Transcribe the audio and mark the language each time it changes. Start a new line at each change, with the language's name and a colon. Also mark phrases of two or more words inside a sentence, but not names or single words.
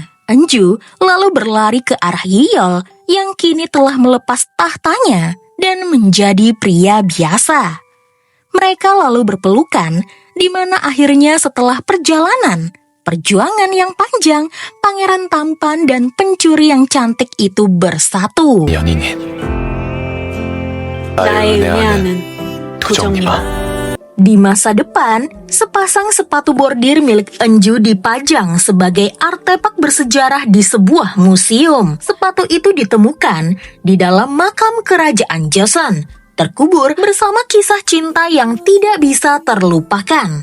Indonesian: Enju lalu berlari ke arah Yiyol yang kini telah melepas tahtanya dan menjadi pria biasa. Mereka lalu berpelukan, di mana akhirnya setelah perjuangan yang panjang, pangeran tampan dan pencuri yang cantik itu bersatu.
Korean: 연인은 나의 은혜하는 도정님아.
Indonesian: Di masa depan, sepasang sepatu bordir milik Enju dipajang sebagai artefak bersejarah di sebuah museum. Sepatu itu ditemukan di dalam makam kerajaan Joseon, terkubur bersama kisah cinta yang tidak bisa terlupakan.